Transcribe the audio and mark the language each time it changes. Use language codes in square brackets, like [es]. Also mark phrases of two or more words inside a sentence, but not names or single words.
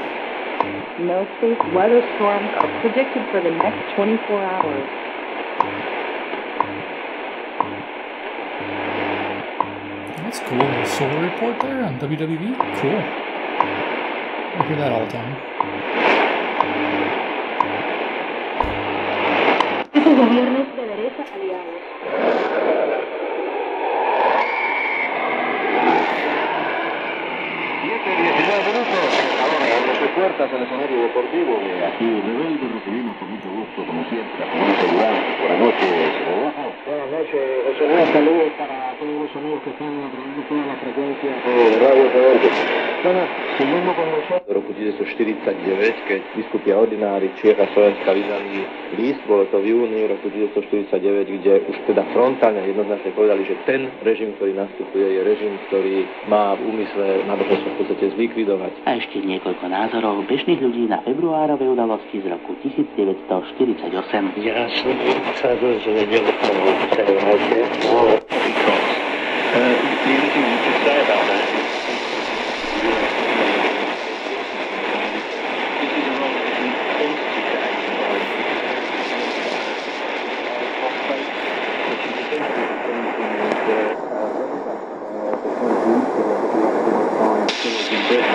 [en] No space weather storms are predicted for the next 24 hours. That's cool. A solar report there on WWV. Cool. I hear that all the time. [es] Gobiernos de derecha aliados. Abre sus puertas al escenario deportivo. Aquí Rebelde recibimos con mucho gusto, como siempre, a Juan Seguridad. Buenas noches, Obajo. Buenas noches, José Luis. Saludos para todos los amigos que están a través de todas las frecuencias de Radio Todderbert. Siguiendo con nosotros. [sk] Roku 1949, keď biskupia ordinári Čiech a Slovenska vydali list, bolo to v júni roku 1949, kde už teda frontálne jednoznačne povedali, že ten režim, ktorý nastupuje, je režim, ktorý má v úmysle navrhnúť v podstate zlikvidovať. A ešte niekoľko názorov bežných ľudí na februárové udalosti z roku 1948. Ja som sa dozvedel o prehľade. [en] The only thing you could say about that is this is a rather different quantity to 85. Which is essentially the same thing as the in Britain.